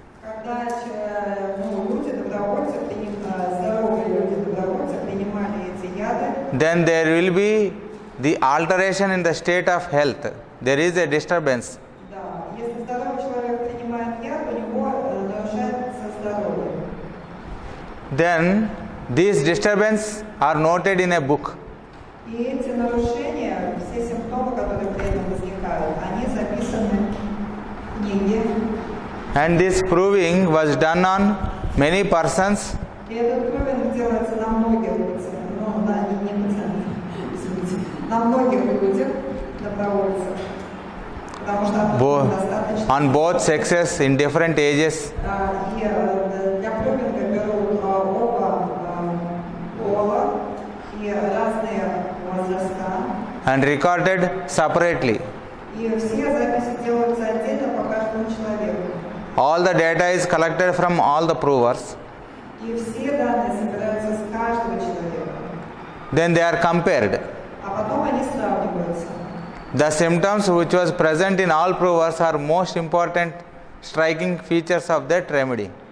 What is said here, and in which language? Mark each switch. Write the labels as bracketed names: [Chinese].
[Russian] Когда люди, добровольцы, здоровые люди, добровольцы принимали эти яды, [English] then there will be the alteration in the state of health. There is a disturbance. [Russian] да, если здоровый человек принимает яд, у него нарушается здоровье. [English] Then these disturbances are noted in a book. [Russian] И эти нарушения, все симптомы, которые при этом возникают, они записаны в книге. [English] And this proving was done on many persons [Russian] И этот Пробин делается на многих пациентах, не пациентах, извините, на многих людях, добровольцев. Потому что достаточно. [English] on both sexes in different ages. [Russian] И для Пробинга берут оба пола и разные возраста. [English] And recorded separately. [Russian] И все записи делаются отдельно по каждому человеку. [English] All the data is collected from all the provers. [Russian] И все данные собираются с каждого человека. [English] Then they are compared. [Russian] А потом они сравниваются. [English] The symptoms which was present in all provers are most important striking features of that remedy.